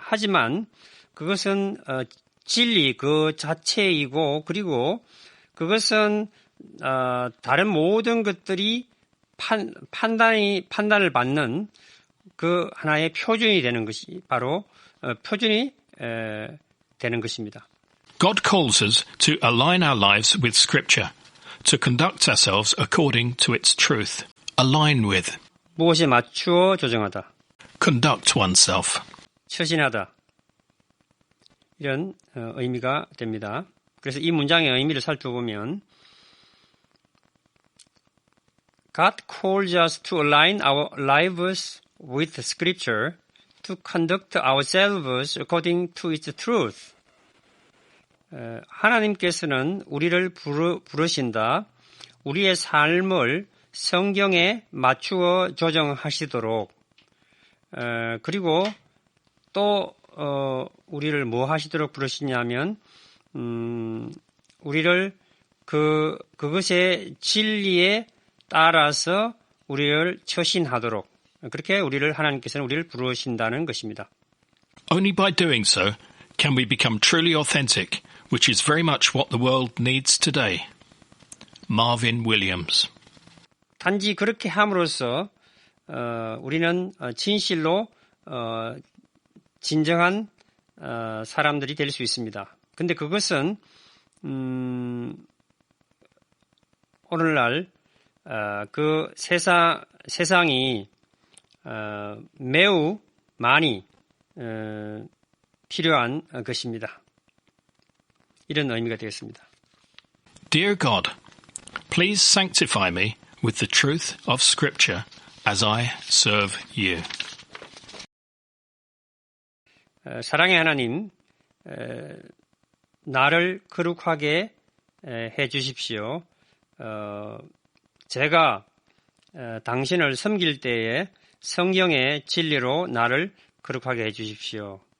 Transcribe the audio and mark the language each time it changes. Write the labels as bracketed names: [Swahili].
[Korean] 하지만 그것은 진리 그 자체이고, 그리고 그것은 다른 모든 것들이 판단을 받는 그 하나의 표준이 되는 것이 바로 표준이 되는 것입니다. [English] God calls us to align our lives with Scripture, to conduct ourselves according to its truth. Align with. [Korean] 무엇에 맞추어 조정하다. [English] Conduct oneself. [Korean] 처신하다. 이런 의미가 됩니다. 그래서 이 문장의 의미를 살펴보면 [English] God calls us to align our lives with Scripture, to conduct ourselves according to its truth. [Korean] 하나님께서는 우리를 부르신다. 우리의 삶을 성경에 맞추어 조정하시도록, 그리고 또 우리를 뭐 하시도록 부르시냐면 우리를 그것의 진리에 따라서 우리를 처신하도록, 그렇게 하나님께서는 우리를 부르신다는 것입니다. [English] Only by doing so can we become truly authentic, which is very much what the world needs today. Marvin Williams. [Korean] 단지 그렇게 함으로써 우리는 진실로 진정한 사람들이 될 수 있습니다. 근데 그것은 오늘날 그 세상이 매우 많이 필요한 것입니다. 이런 의미가 되겠습니다. [English] Dear God, please sanctify me with the truth of Scripture as I serve you. [Korean] 사랑의 하나님, 나를 거룩하게 해 주십시오. 제가 당신을 섬길 때에 성경의 진리로 나를 거룩하게 해 주십시오.